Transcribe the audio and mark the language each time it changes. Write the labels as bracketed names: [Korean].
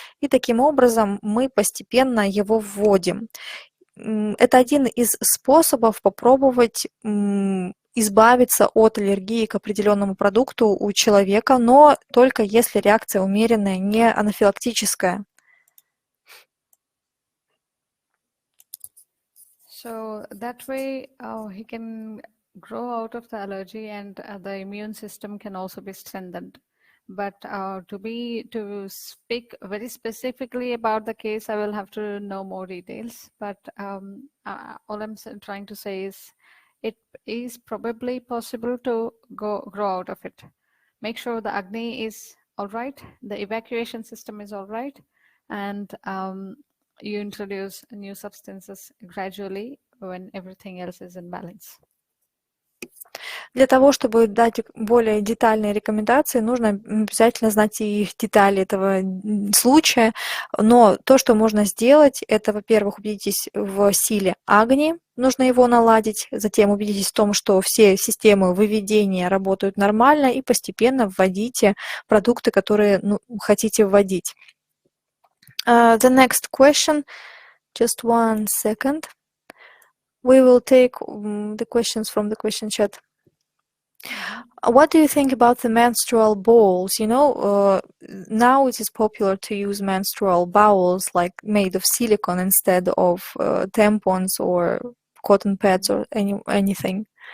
[Russian] И таким образом мы постепенно его вводим. Это один из способов попробовать избавиться от аллергии к определенному продукту у человека, но только если реакция умеренная, не анафилактическая. [English] So that way, he can grow out of the allergy, and the immune system can also be strengthened. But to speak very specifically about the case, I will have to know more details. But all I'm trying to say is, it is probably possible to grow out of it. Make sure the Agni is all right, the evacuation system is all right, and you introduce new substances gradually when everything else is in balance. [Russian] Для того, чтобы дать более детальные рекомендации, нужно обязательно знать и детали этого случая. Но то, что можно сделать, это, во-первых, убедитесь в силе Агни, нужно его наладить, затем убедитесь в том, что все системы выведения работают нормально, и постепенно вводите продукты, которые хотите вводить. [English] The next question, just 1 second. We will take the questions from the question chat. What do you think about the menstrual bowls? Now it is popular to use menstrual bowls like made of silicone instead of tampons or cotton pads or anything.